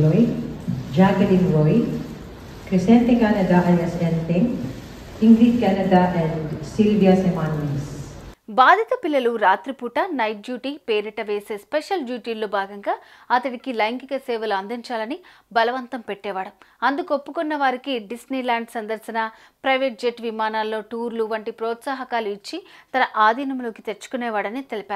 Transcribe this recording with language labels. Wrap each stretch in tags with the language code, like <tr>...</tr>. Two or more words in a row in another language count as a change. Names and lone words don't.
<en>Loy, Jacqueline Roy, Crescente Canada alias Enteng, Ingrid Canada and Sylvia Semanes.</en> <te>బాధిత పిల్లలు రాత్రిపూట నైట్ డ్యూటీ పేరిట వేసే స్పెషల్ డ్యూటీల్లో భాగంగా అతడికి లైంగిక సేవలు అందించాలని బలవంతం పెట్టేవాడు. అందుకు ఒప్పుకున్న వారికి డిస్నీల్యాండ్ సందర్శన, ప్రైవేట్ జెట్ విమానాల్లో టూర్లు వంటి ప్రోత్సాహకాలు ఇచ్చి తన ఆధీనంలోకి తెచ్చుకునేవాడని తెలిపారు.</te>